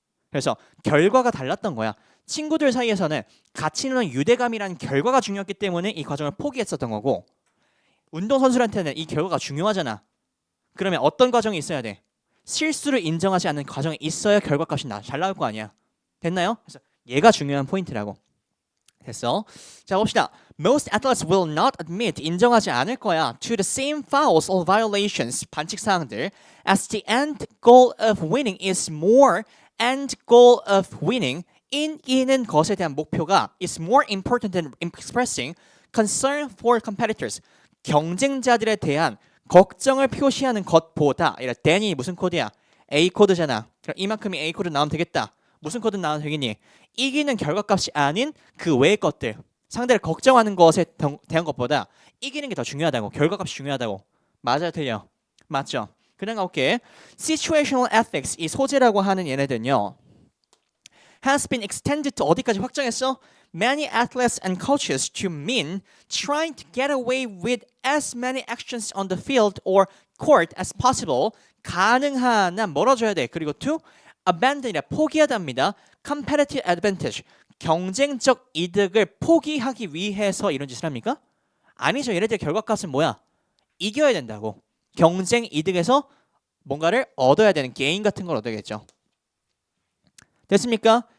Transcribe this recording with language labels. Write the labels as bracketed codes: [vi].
[ko] 그래서 결과가 달랐던 거야. 친구들 사이에서는 같이 노는 유대감이라는 결과가 중요했기 때문에 이 과정을 포기했었던 거고, 운동선수한테는 이 결과가 중요하잖아. 그러면 어떤 과정이 있어야 돼? 실수를 인정하지 않는 과정이 있어야 결과값이 잘 나올 거 아니야. 됐나요? 그래서 얘가 중요한 포인트라고. 됐어. 자, 봅시다. [en] Most athletes will not admit, [ko] 인정하지 않을 거야, [en] to the same fouls or violations, [ko] 반칙 사항들, [en] as the end goal of winning is more, end goal of winning, [ko] 이는 것에 대한 목표가 [en] is more important than expressing concern for competitors, [ko] 경쟁자들에 대한 걱정을 표시하는 것보다. 이라 than이 무슨 코드야? A 코드잖아. 그럼 이만큼이 A 코드 나오면 되겠다. 무슨 코드 나오면 되겠니? 이기는 결과값이 아닌 그 외의 것들, 상대를 걱정하는 것에 대한 것보다 이기는 게 더 중요하다고. 결과값이 중요하다고. 맞아요, 틀려? 맞죠? 그냥 가볼게. [en] Situational ethics, [ko] 이 소재라고 하는 얘네들은요, [en] has been extended to [ko] 어디까지 확장했어? [en] Many athletes and coaches to mean trying to get away with as many actions on the field or court as possible. [ko] 가능한 한 멀어져야 돼. 그리고 [en] to abandon [ko] 이라 포기하답니다. [en] competitive advantage, [ko] 경쟁적 이득을 포기하기 위해서 이런 짓을 합니까? 아니죠. 얘네들 결과값은 뭐야? 이겨야 된다고. 경쟁 이득에서 뭔가를 얻어야 되는 게임 같은 걸 얻어야겠죠. 됐습니까?